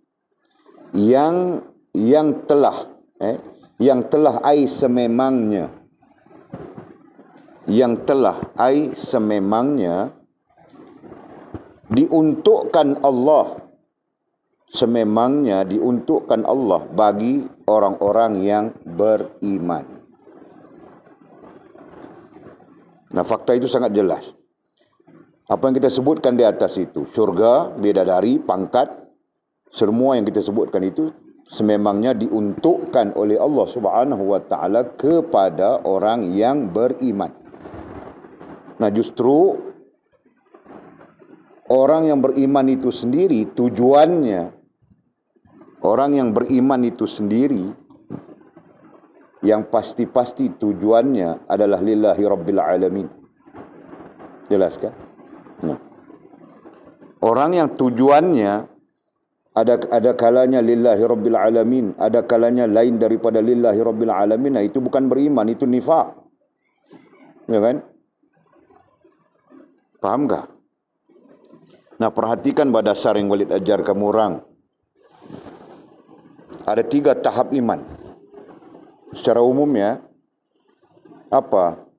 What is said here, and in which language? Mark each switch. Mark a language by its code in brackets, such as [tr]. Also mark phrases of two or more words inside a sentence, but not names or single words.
[ms] yang telah ai sememangnya diuntukkan Allah bagi orang-orang yang beriman. Nah, fakta itu sangat jelas. Apa yang kita sebutkan di atas itu, syurga, bidadari, pangkat, semua yang kita sebutkan itu sememangnya diuntukkan oleh Allah [ar] سبحانه وتعالى [ms] kepada orang yang beriman. Nah, justru orang yang beriman itu sendiri tujuannya, yang pasti-pasti tujuannya adalah [ar] لله رب العالمين. [ms] Jelas kan? Nah, orang yang tujuannya ada kalanya [ar] لله رب العالمين, [ms] ada kalanya lain daripada [ar] لله رب العالمين, [ms] nah itu bukan beriman, itu nifaq. Ya kan? Faham tak? Nah, perhatikan pada dasar yang Walid ajar kamu orang. Ada 3 tahap iman. Secara umum ya. Apa?